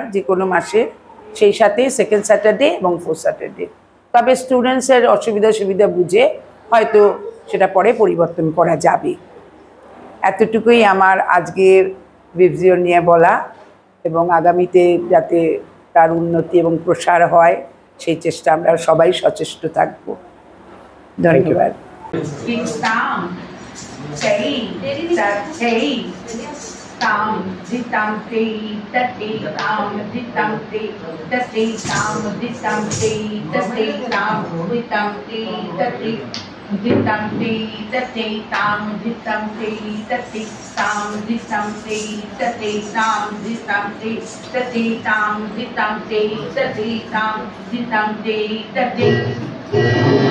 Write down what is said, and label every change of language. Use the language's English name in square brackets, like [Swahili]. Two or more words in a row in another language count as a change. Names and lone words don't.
[Bangla] যে কোনো মাসে সেই সাথে [English] second Saturday [Bangla] এবং [English] fourth Saturday [Bangla] তবে স্টুডেন্টসের অসুবিধা সুবিধা বুঝে হয়তো সেটা পরে পরিবর্তন করা যাবে এতটুকুই আমার আজকের ভিভজিওর নিয়ে বলা এবং আগামীতে যাতে তার উন্নতি এবং প্রসার হয় সেই চেষ্টা আমরা সবাই সচেষ্ট থাকব ধন্যবাদ tam ditam te tate tam ditam te tate tam ditam te tate tam ditam te tate ditam te tate tam ditam te tate tam ditam te tate tam ditam te tate tam ditam te tate tam ditam te tate